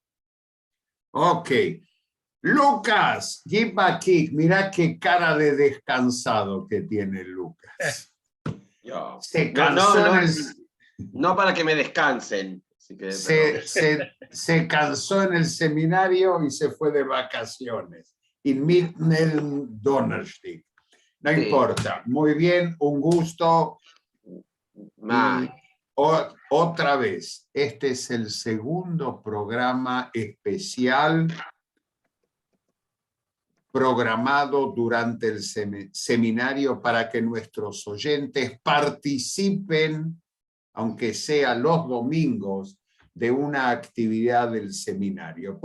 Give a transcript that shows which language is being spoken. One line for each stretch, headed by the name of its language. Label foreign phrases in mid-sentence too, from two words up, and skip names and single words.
English: Ok. Lucas, give a kick.
Spanish: Mira qué cara de descansado que tiene Lucas. Se cansó no para que me descansen. Así que, se cansó en el seminario y se fue de vacaciones.
German: In mitten Donnerstag.
Spanish: No importa. Muy bien, un gusto. Otra vez, este es el segundo programa especial programado durante el seminario para que nuestros oyentes participen, aunque sea los domingos, de una actividad del seminario.